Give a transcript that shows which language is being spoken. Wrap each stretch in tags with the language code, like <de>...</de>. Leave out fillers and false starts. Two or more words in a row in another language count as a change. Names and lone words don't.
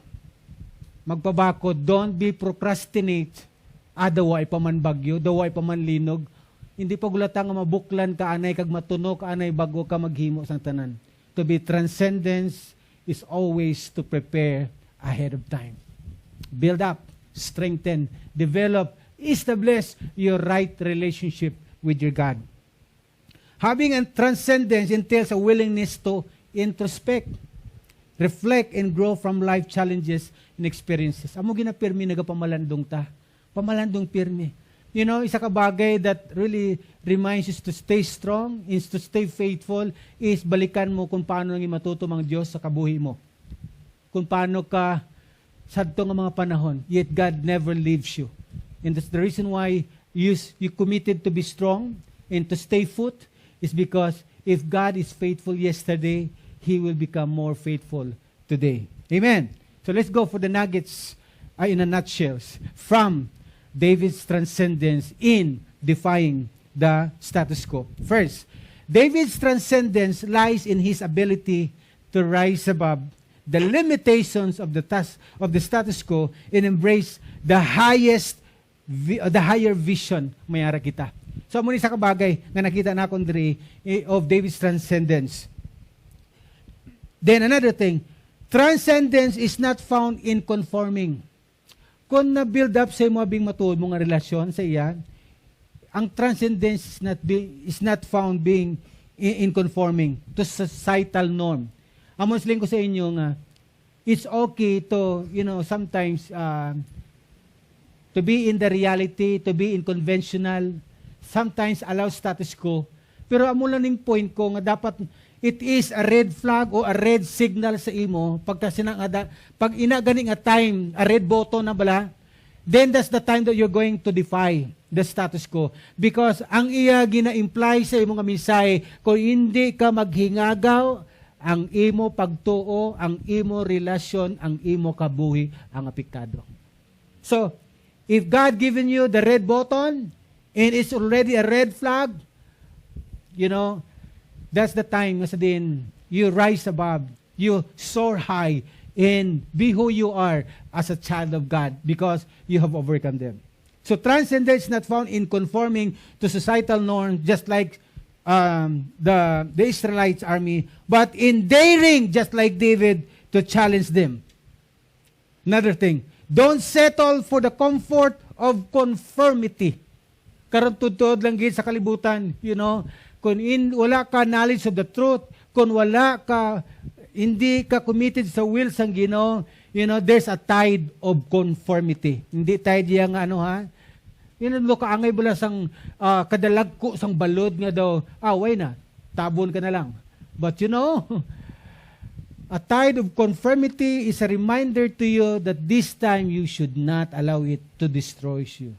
<hil>Magpabakod,</hil> <en>don't be procrastinate.</en> <hil>Daway pa man bagyo, daway pa man linog. Hindi pa gulatang nga mabuklan ka anay kag matuno ka anay bago ka maghimo sang tanan.</hil> <en>To be transcendence is always to prepare ahead of time. Build up, strengthen, develop, establish your right relationship with your God. Having a transcendence entails a willingness to introspect, reflect, and grow from life challenges and experiences.</en> <hil>Amo ginapirmi nagapamalandong ta. Pamalandong pirmi.</hil> <en>You know,</en> <hil>isa ka bagay</hil> <en>that really reminds us to stay strong, is to stay faithful, is</en> <tl>balikan mo kung paano nang matuto ang Diyos</tl> <hil>sa kabuhi mo. Kung paano ka sadto nga mga panahon,</hil> <en>yet God never leaves you. And that's the reason why you committed to be strong and to stay put is because if God is faithful yesterday, He will become more faithful today. Amen. So let's go for the nuggets in a nutshell from David's transcendence in defying the status quo. First, David's transcendence lies in his ability to rise above the limitations of the status quo and embrace the higher vision</en> <hil>mayara kita. So muna sa kabagay nga nakita na akong diri</hil> <en>of David's transcendence. Then another thing, transcendence is not found in conforming.</en> <hil>Kung na-build up sa mo bing matuod mong relasyon sa iyan, ang</hil> <en>transcendence is not found being in conforming to societal norm.</en> <hil>Amos lang ko sa inyo nga,</hil> <en>it's okay to, sometimes to be in the reality, to be in conventional, sometimes allow status quo.</en> <hil>Pero amo lang ning point ko nga dapat</hil> <en>it is a red flag</en> <hil>o</hil> <en>a red signal</en> <hil>sa imo pag ina ganing</hil> <en>a time, a red button</en> <hil>na bala,</hil> <en>then that's the time that you're going to defy the status quo.</en> <hil>Because ang iya gina-imply sa imong misay, kung hindi ka maghingagaw, ang imo pagtuo, ang imo relasyon, ang imo kabuhi, ang apektado.</hil> <en>So, if God given you the red button, and it's already a red flag, that's the time</en> <hil>nga din</hil> <en>you rise above, you soar high, and be who you are as a child of God because you have overcome them. So transcendence is not found in conforming to societal norms just like the Israelites army, but in daring just like David to challenge them. Another thing, don't settle for the comfort of conformity.</en> <hil>Karon tudtod lang gid sa kalibutan, kung wala ka</hil> <en>knowledge of the truth,</en> <hil>kung hindi ka committed sa will sang Ginoo,</hil> <en>there's a tide of conformity.</en> <hil>Hindi tide yang kaangay bala sang kadalagko sang balod nga daw, way na, tabon ka na lang.</hil> <en>But a tide of conformity is a reminder to you that this time you should not allow it to destroy you.</en>